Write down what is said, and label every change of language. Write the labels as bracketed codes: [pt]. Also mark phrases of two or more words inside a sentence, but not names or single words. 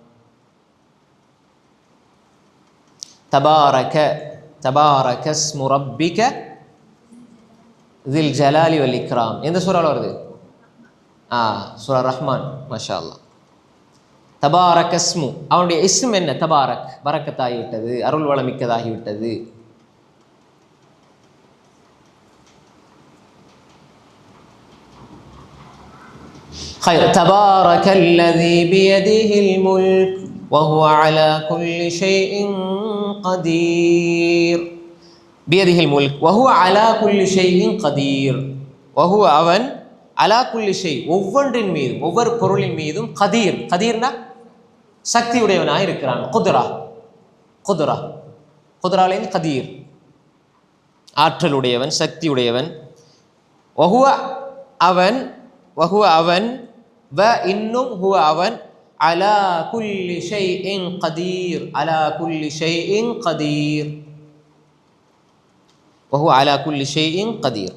[ar] تبارك تبارك اسم ربك ذي الجلال والإكرام. [ta] எந்த சூறால வருது? சூரா ரஹ்மான். [ar] ما شاء الله. تبارك اسم, [ta] அவனுடைய இஸ்ம் என்ன? தபாரக், பரக்கத்தாகிவிட்டது, அருள் வளமிக்கதாகிவிட்டது. [ar] تبارك الذي بيده الملك وهو على كل شيء قدير. بيده الملك وهو على كل شيء قدير. [ta] وهو அவன் [ar] على كل شيء [ta] ஒவ்வொன்றின் மீதும், ஒவ்வொரு பொருளின் மீதும் கதீர். கதீர்னா சக்தி உடையவனாக இருக்கிறான். குத்ரா, குத்ரா, குத்ராலேருந்து கதீர், ஆற்றலுடையவன், சக்தி உடையவன். [ar] வஹுவ அவன், வஹுவ அவன், வ இன்னும் ஹுவ அவன், على كل شيء قدير على كل شيء قدير وهو على كل شيء قدير.